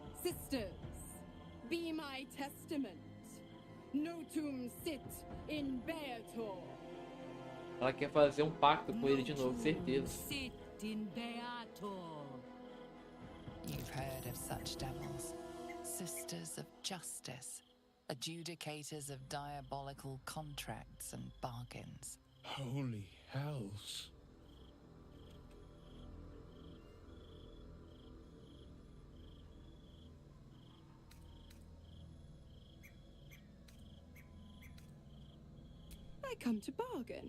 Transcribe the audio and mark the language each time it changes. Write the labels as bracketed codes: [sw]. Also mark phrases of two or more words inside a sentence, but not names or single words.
[en] Sisters, be my testament. [la] Notum sit in Beator. [pt] Ela quer fazer um pacto com ele de novo, certeza. [la] Sit in Beator. [en] You've heard of such devils. Sisters of justice. Adjudicators of diabolical contracts and bargains. Holy hells. I come to bargain.